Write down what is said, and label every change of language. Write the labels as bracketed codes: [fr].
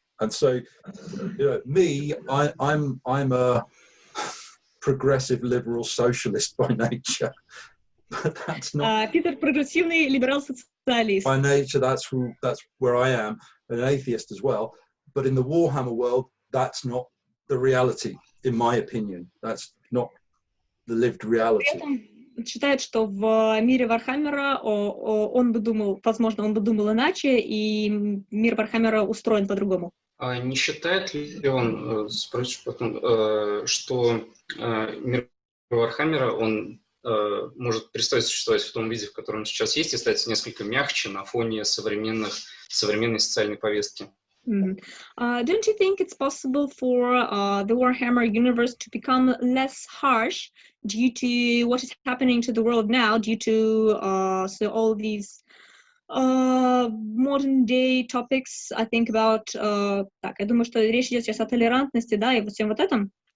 [en] And so, me, I'm a progressive liberal socialist by nature, but that's not. [ru] Питер прогрессивный либерал-социалист. [en] By nature, that's where I am, an atheist as well. But in the Warhammer world, that's not the reality, in my opinion. That's not the lived reality. [ru] Считает, что в мире Вархаммера он бы думал иначе, и мир Вархаммера устроен по-другому. Не считает ли он, спросишь потом, что мир Вархаммера, он может перестать существовать в том виде, в котором он сейчас есть, и стать несколько мягче на фоне современной социальной повестки? [en] Don't you think it's possible for the Warhammer universe to become less harsh due to what is happening to the world now, due to all these modern day topics? I think about [ru] я думаю, что речь идет сейчас о толерантности, да, и вот всем вот этом.